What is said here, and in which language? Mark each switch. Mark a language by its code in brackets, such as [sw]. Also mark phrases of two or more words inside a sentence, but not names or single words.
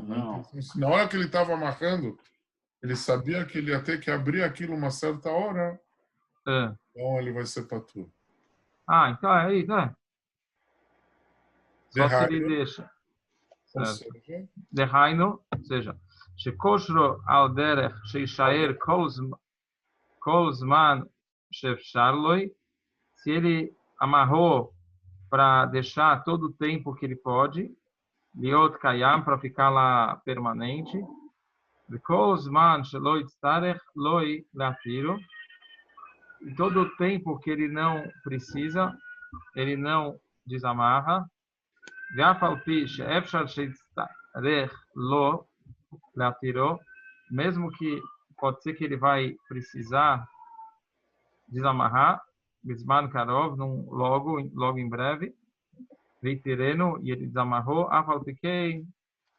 [pt] Na hora que ele estava amarrando, ele sabia que ele ia ter que abrir aquilo uma certa hora, então ele vai ser patur. Ah, então é isso, Só se ele deixa. Dehainu, ou seja, [he] שקשרו על דרך שישאר כל זמן שאפשר לו, [pt] se ele amarrou para deixar todo o tempo que ele pode, [he] להיות קיים, [pt] para ficar lá permanente, [he] כל זמן שלא יצטרך לו להתירו, [pt] e todo o tempo que ele não precisa, ele não desamarra, mesmo que pode ser que ele vai precisar desamarrar, [he] בזמן קרוב, [pt] logo em breve, Veitireno, e ele desamarrou,